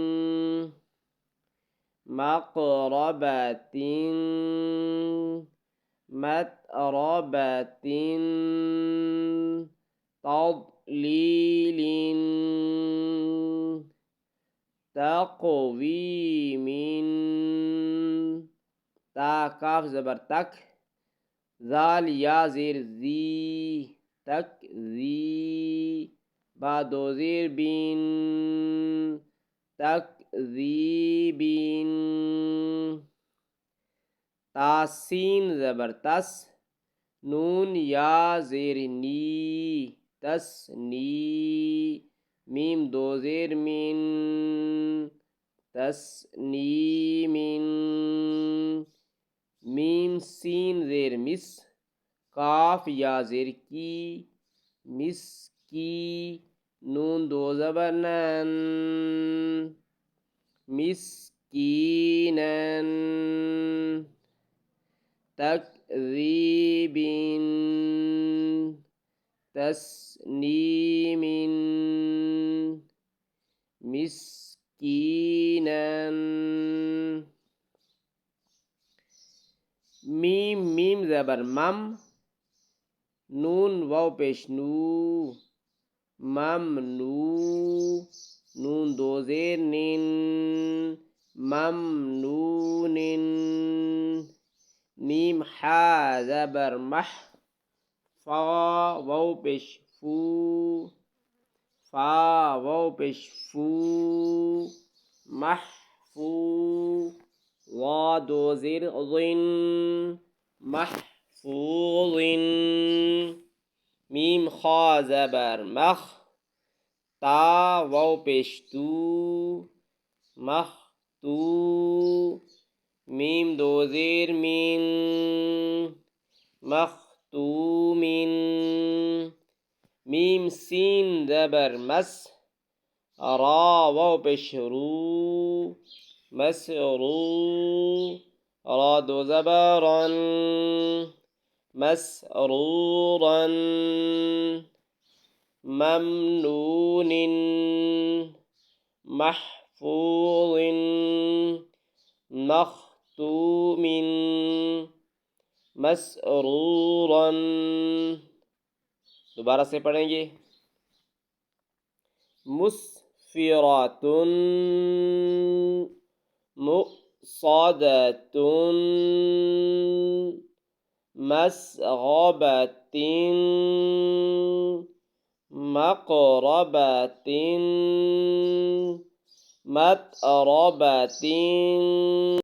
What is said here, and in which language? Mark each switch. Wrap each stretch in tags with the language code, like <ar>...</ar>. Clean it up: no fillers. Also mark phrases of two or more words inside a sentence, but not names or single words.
<ar>مقرباتین مترباتین تضلیلین تقویمین</ar> <ur>تا کاف زبر تک ذال یا زیر زی تک زی با دو زیر بین تک زی بین تا سین زبر تس نون یا زیر نی تس نی میم دو زیر مین تس نی مین میم سین زیر مس کاف یا زیر کی مس کی نون دو زبر نن</ur> <ar>مسکینن تکذیبین تسنیمین مسکینن</ar> <ur>میم میم زبر مم نون واو پیش نو ممنو نون دو زیر نین ممنونن میم حا زبر مح فا واو پیش فو فا واو پیش فو محفو وا دو زیر ضن محفوظ میم خا زبر مخ تا واو پیش تو مختو میم دو زیر مین مختومین میم سین زبر مس را واو پیش رو مسرو را دو زبرن مسرورا</ur> <ar>ممنون محفوظ مختوم مسرورا.</ar> <ur>دوبارہ سے پڑھیں گے.</ur> <ar>مسفرات مؤصدة مسغبة مقربة متربة</ar>